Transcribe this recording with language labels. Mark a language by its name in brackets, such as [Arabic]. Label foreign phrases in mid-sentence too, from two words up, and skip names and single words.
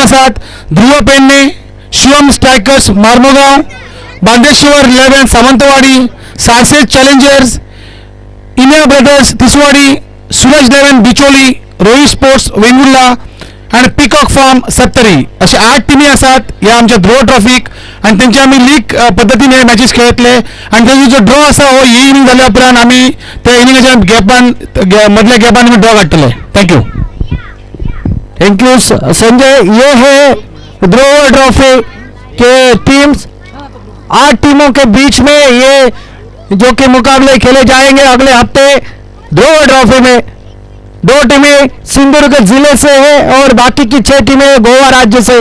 [Konkani] आसात ध्रुव पेडणे, शिवम स्ट्रायकर्स मार्मोगांव, बांदेश्वर 11 सावंतवाडी, सारसेज चॅलेंजर्स, इनिया ब्रदर्स तिसवाडी, सूरज 11 बिचोली, रोहित स्पोर्ट्स वेंगुर्ला आणि पिकॉक फार्म 70 असे 8 टिमी आसात ह्या आमच्या ध्रुव ट्रॉफीक आणि त्यांचे आमी लीग पद्धतीन हे मॅचेस खेळटले आणि त्याचो जो ड्रॉ आसा हो ही इनिंग जाल्या उपरांत आमी त्या इनिंगाच्या गॅपान मधल्या गॅपान आमी ड्रॉ काडटले। [English] thank you संजय। [Hindi] ये है ध्रुव ट्रॉफी के टीम्स, 8 टीमों के बीच में ये जो कि मुकाबले खेले जाएंगे अगले हफ्ते ध्रुव ट्रॉफी में। 2 टीमें सिंधुदुर्ग जिले से है और बाकी की 6 टीमें गोवा राज्य से।